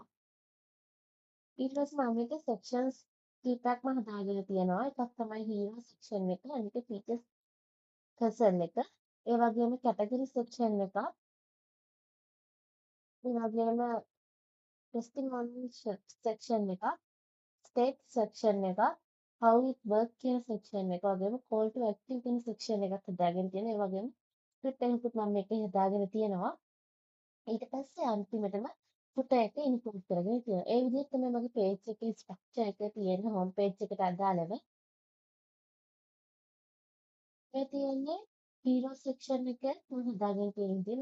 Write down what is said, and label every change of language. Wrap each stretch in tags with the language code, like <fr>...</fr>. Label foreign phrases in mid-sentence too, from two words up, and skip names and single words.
<si>ඊට පස්සේ මම මේක sections කීපයක්ම හදාගෙන තියෙනවා. එකක් තමයි</si> <en>hero section</en> <si>එක, අනික</si> <en>features cursor</en> <si>එක. ඒ වගේම</si> <en>category section</en> <si>එකක්, ඒ වගේම</si> <en>testimonial section</en> <si>එකක්,</si> <en>state section</en> <si>එකක්,</si> <en>how it work</en> <si>කියන section එක, වගේම</si> <en>call to action</en> <si>කියන section එකක් හදාගෙන තියෙනවා. ඒ වගේම script එකකුත් මම මේකේ හදාගෙන තියෙනවා. ඊට පස්සේ අන්තිමටම footer එක ඉන්පුට් කරගෙන තියෙනවා. ඒ විදිහට තමයි මගේ page එකේ structure එක තියෙන්නේ</si> <en>home page</en> <si>එකට අදාළව. මේ තියෙන්නේ</si> <en>hero section</en> <si>එක මම හදාගෙන තියෙන විදිහ.</si>